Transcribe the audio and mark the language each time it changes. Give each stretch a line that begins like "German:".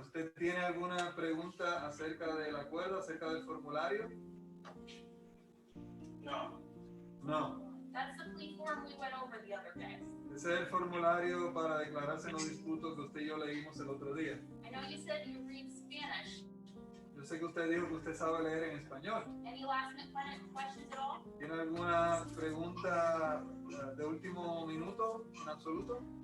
Spanish: ¿Usted tiene alguna pregunta acerca del acuerdo, acerca del formulario? No.
English: No. That's the plea form we went over the other day.
Spanish: Ese es el formulario para declararse no disputo que usted y yo leímos el otro día.
English: I know you said you read Spanish.
Spanish: Yo sé que usted dijo que usted sabe leer en español.
English: Any last minute questions at all?
Spanish: ¿Tiene alguna pregunta de último minuto en absoluto?